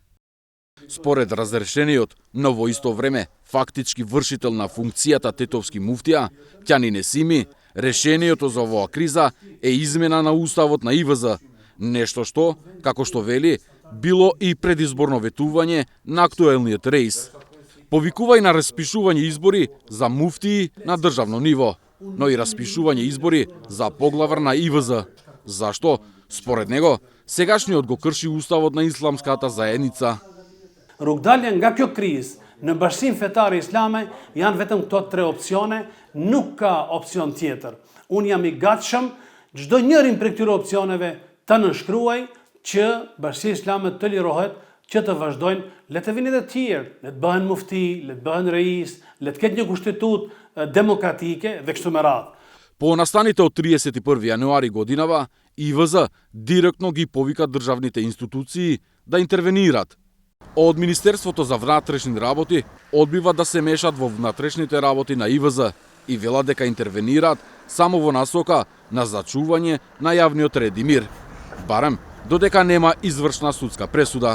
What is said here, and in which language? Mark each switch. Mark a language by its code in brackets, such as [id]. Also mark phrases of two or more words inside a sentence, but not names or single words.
[mk] Според разрешениот, но во исто време фактички вршител на функцијата тетовски муфтија, Ќани Несими, решението за оваа криза е измена на уставот на ИВЗ, нешто што, како што вели, било и предизборно ветување на актуелниот реис. Повикува и на распишување избори за муфтии на државно ниво, но и распишување избори за поглавар на ИВЗ. Зашто, според него, сегашниот го крши уставот на исламската заедница. [sq] Rrugdalja nga kjo krizë në Bashkinë Fetare Islame janë vetëm këto 3 opsione, nuk ka opsion tjetër. Unë jam i gatshëm çdo njërin prej këtyre opsioneve të nënshkruaj që Bashkia Islame të lirohet që të vazhdojnë, le të vinë edhe të tjerë, le të bëhen mufti, le të bëhen reis, le të ketë një kushtetutë demokratike dhe kështu me radhë. [mk] По настаните од 31 јануари годинава, ИВЗ директно ги повика државните институции да интервенират. Од Министерството за внатрешни работи одбива да се мешат во внатрешните работи на ИВЗ и велат дека интервенираат само во насока на зачување на јавниот ред и мир, барем додека нема извршна судска пресуда.